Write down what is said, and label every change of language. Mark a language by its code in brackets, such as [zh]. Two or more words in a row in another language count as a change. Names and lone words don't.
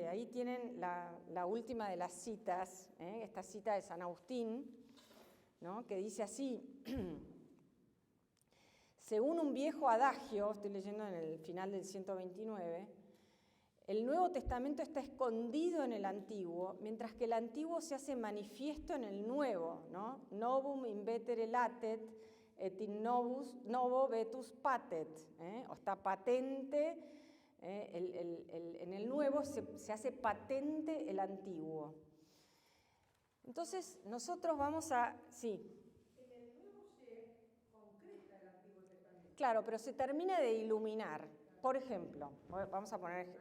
[es] Ahí tienen la última de las citas, esta cita de San Agustín, ¿no? Que dice así: según un viejo adagio, estoy leyendo en el final del 129, el Nuevo Testamento está escondido en el Antiguo, mientras que el Antiguo se hace manifiesto en el Nuevo, ¿no? [la] Novum invetere latet, et in novo vetus patet, [es] o está patente, en el Nuevo se hace patente el Antiguo. Entonces, nosotros vamos a... Sí. En el Nuevo se concreta el Antiguo Testamento. Claro, pero se termina de iluminar. Por ejemplo, vamos a poner...